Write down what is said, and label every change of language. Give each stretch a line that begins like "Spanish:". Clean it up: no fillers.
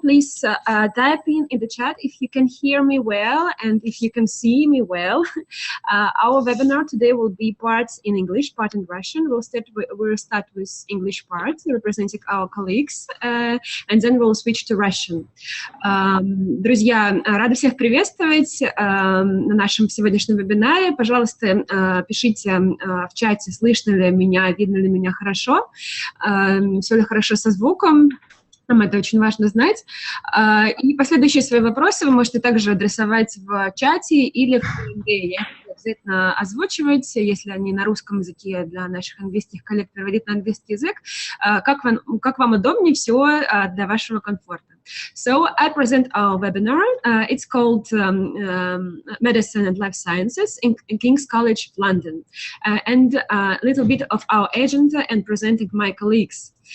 English: Please type in the chat if you can hear me well and if you can see me well. Our webinar today will be parts in English, part in Russian. We'll start with English part, representing our colleagues, and then we'll switch to Russian.
Russian: Друзья, рада всех приветствовать на нашем сегодняшнем вебинаре. Пожалуйста, пишите в чате, слышно ли меня, видно ли меня хорошо, все ли хорошо со звуком. Нам это очень важно знать. И последующие свои вопросы вы можете также адресовать в чате или в Q&A. Я их обязательно озвучивать, если они на русском языке, для наших английских коллег переводить на английский язык. Как вам удобнее, все для вашего комфорта.
English: So I present our webinar. It's called Medicine and Life Sciences in King's College London. And a little bit of our agenda and presenting my colleagues.